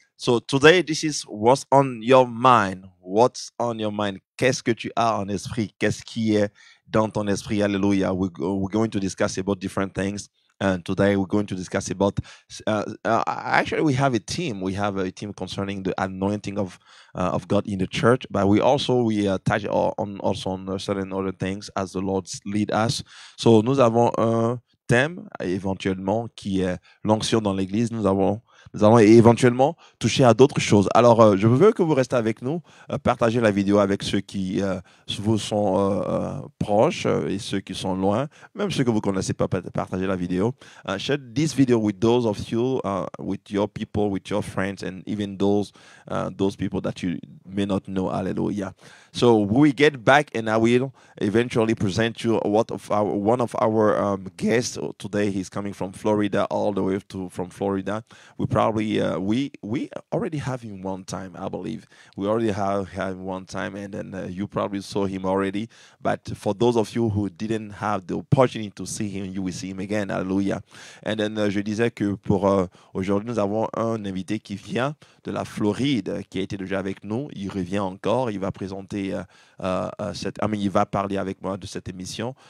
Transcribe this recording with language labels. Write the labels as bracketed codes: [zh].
[en] So today, this is what's on your mind. What's on your mind? [fr] Qu'est-ce que tu as en esprit? Qu'est-ce qui est dans ton esprit? [en] Hallelujah. We're going to discuss about different things. And today we're going to discuss about. Actually, we have a team. We have a team concerning the anointing of God in the church, but we touch on also on certain other things as the Lord lead us. [fr] So nous avons un thème éventuellement qui est l'onction dans l'Église. Nous allons éventuellement toucher à d'autres choses. Alors, je veux que vous restez avec nous, partagez la vidéo avec ceux qui vous sont proches et ceux qui sont loin, même ceux que vous connaissez pas, partagez la vidéo. [en] Share this video with those of you, with your people, with your friends, and even those people that you may not know. Hallelujah. So we get back, and I will eventually present you one of our guests today. He's coming from Florida, all the way from Florida. We probably we already have him one time, I believe. We already have him one time, and then you probably saw him already. But for those of you who didn't have the opportunity to see him, you will see him again. Hallelujah. And then [fr] je disais que pour aujourd'hui, nous avons un invité qui vient de la Floride, qui a été déjà avec nous. Il revient encore. Il va présenter il va parler avec moi de cette émission.